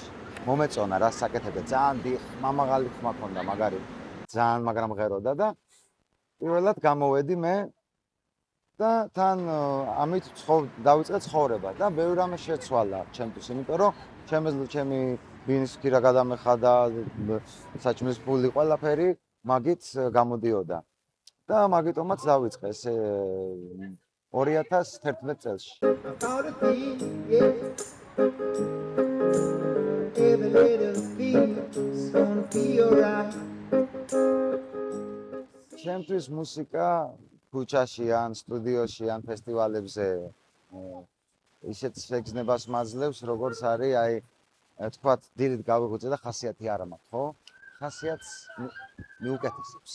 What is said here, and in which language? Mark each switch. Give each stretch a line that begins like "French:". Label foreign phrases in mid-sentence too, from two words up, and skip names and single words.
Georgian: მომეწონა რა საკეთებდა, ძალიან მამაღალი ხმა ქონდა, მაგარი, ძალიან მაგრამ მღეროდა და პირველად გამოვედი მე და თან ამით დავიწყე ცხოვრება და ბევრ რამე შეცვალა ჩემთვის, იმიტომ რომ ჩემი ბინის ქირა გადამეხადა, საჭმლის ფული, ყველაფერი მაგით გამოდიოდა. და მაგიტომაც დავიწყე ესე 2011 წელს.
English: About a thing, yeah. Every little thing's gonna be alright.
Georgian: ჩემთვის მუსიკა ქუჩაში ან სტუდიოში ან ფესტივალებზე ისეთ შეგრძნებას მაძლევს, როგორც არის, აი, თქვათ, დილით გავიღვიძე და ხასიათი არ მაქვს, ხო? ხასიათს მიუკეთესებს.